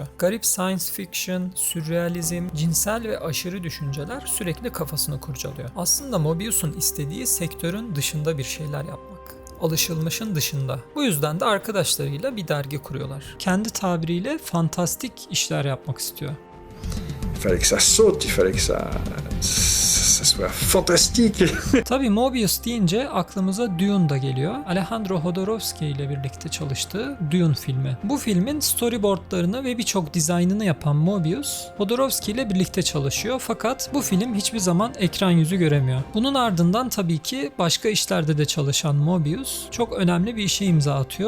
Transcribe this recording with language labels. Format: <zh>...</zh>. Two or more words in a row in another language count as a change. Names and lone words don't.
<tr>Garip</tr> <en>science fiction,</en> <tr>sürrealizm, cinsel ve aşırı düşünceler sürekli kafasını kurcalıyor. Aslında Mobius'un istediği sektörün dışında bir şeyler yapmak. Alışılmışın dışında. Bu yüzden de arkadaşlarıyla bir dergi kuruyorlar. Kendi tabiriyle fantastik işler yapmak istiyor.</tr> <fr>Il fallait que ça saute, il fallait que ça soit fantastique.</fr> <tr>Tabii Mobius deyince aklımıza Dune da geliyor. Alejandro Jodorowsky ile birlikte çalıştığı Dune filmi. Bu filmin storyboardlarını ve birçok dizaynını yapan Mobius, Jodorowsky ile birlikte çalışıyor fakat bu film hiçbir zaman ekran yüzü göremiyor. Bunun ardından tabii ki başka işlerde de çalışan Mobius çok önemli bir işe imza atıyor.</tr>